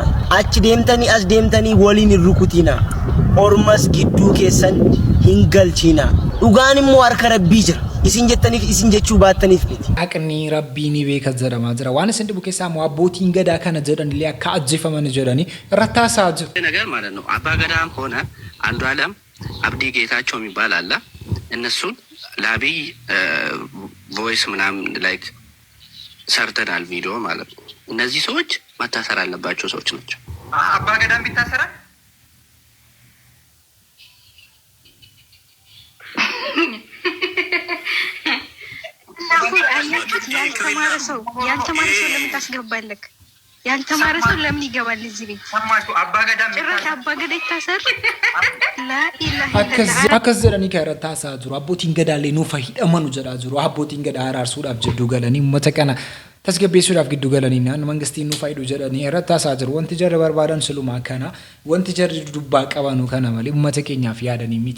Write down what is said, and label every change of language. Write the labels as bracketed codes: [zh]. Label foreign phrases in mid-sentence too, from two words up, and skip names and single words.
[om] Achi deemtanii as deemtanii waliin hin rukutina. Ormas gidduu keessan hin galchina. Dhugaan immoo harka Rabbii jira. Isin jettaniif isin jechuu baattaniif miti. Haqni Rabbii ni beeka jedhamaa jira. Waan isin dhibu keessaa immoo abbootiin gadaa kana jedhanillee akka ajjeefaman jedhanii irratti haasa'aa jiru. [am] ነገር ማለት ነው አባ ገዳም ሆነ አንዱዓለም አብዲ ጌታቸው የሚባል አለ። እነሱን ለአብይ ቮይስ ምናምን ላይክ ሰርተናል ቪዲዮ ማለት ነው። እነዚህ ሰዎች መታሰር አለባቸው ሰዎች ናቸው። አባ ገዳም ቢታሰራል ያልተማረ ሰው ለምን ታስገባለህ? ያልተማረ ሰው ለምን ይገባል እዚህ ቤት? ሰማችሁ? አባ ገዳም ይታሰር [om] akkas jedhanii kan irratti haasa'aa jiru. Abbootiin gadaallee nuuf hidhamanu jedhaa jiru. Abbootiin gadaa araarsuudhaaf jidduu galanii uummata kana tasgabbeessuudhaaf gidduu galanii mangistiin nuuf hidhu jedhanii irratti haasa'aa jiru. Wanti jarri barbaadan silumaa kana wanti jarri dubbaa qabanu kana malee uummata keenyaaf yaadanii miti.